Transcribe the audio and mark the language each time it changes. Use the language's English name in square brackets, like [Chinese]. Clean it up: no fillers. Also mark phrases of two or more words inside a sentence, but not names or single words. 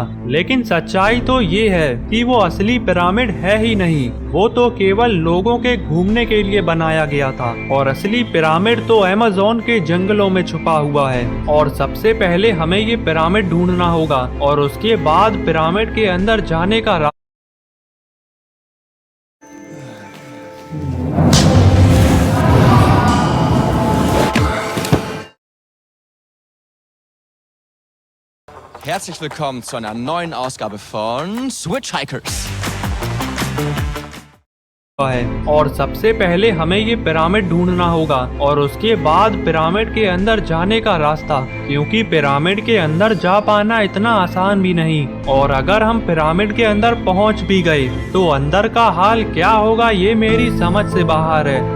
[Hindi] लेकिन सच्चाई तो ये है कि वो असली पिरामिड है ही नहीं, वो तो केवल लोगों के घूमने के लिए बनाया गया था और असली पिरामिड तो अमेज़न के जंगलों में छुपा हुआ है। और सबसे पहले हमें ये पिरामिड ढूंढना होगा और उसके बाद पिरामिड के अंदर जाने का [German] Herzlich willkommen zu einer neuen Ausgabe von Switch Hikers. [Hindi] है और सबसे पहले हमें ये पिरामिड ढूंढना होगा और उसके बाद पिरामिड के अंदर जाने का रास्ता, क्योंकि पिरामिड के अंदर जा पाना इतना आसान भी नहीं और अगर हम पिरामिड के अंदर पहुंच भी गए तो अंदर का हाल क्या होगा ये मेरी समझ से बाहर है।